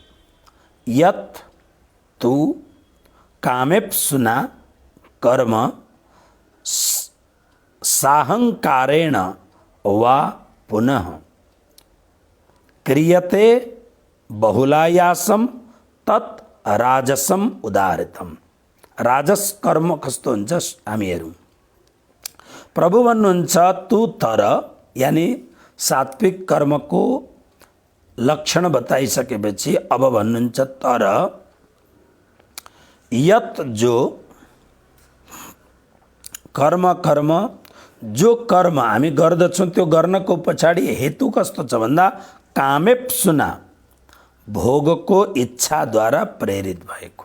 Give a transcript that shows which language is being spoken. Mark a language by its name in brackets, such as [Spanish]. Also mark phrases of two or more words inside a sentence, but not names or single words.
[Sanskrit] यत् तु कामेप्सुना कर्म साहंकारेण वा पुनः क्रियते बहुलायासम तत् राजसम उदाहृतम। [Nepali] राजस कर्म कस्तो हुन्छ हामी हेरौँ। प्रभु भन्नुहुन्छ तू तर, यानी सात्विक कर्मको लक्षण बताइसकेपछि अब भन्नुहुन्छ तर यत जो कर्म जो कर्म हामी गर्दछौँ त्यो गर्नको पछाडि हेतु कस्तो छ भन्दा कामेप्सुना, भोगको इच्छाद्वारा प्रेरित भएको।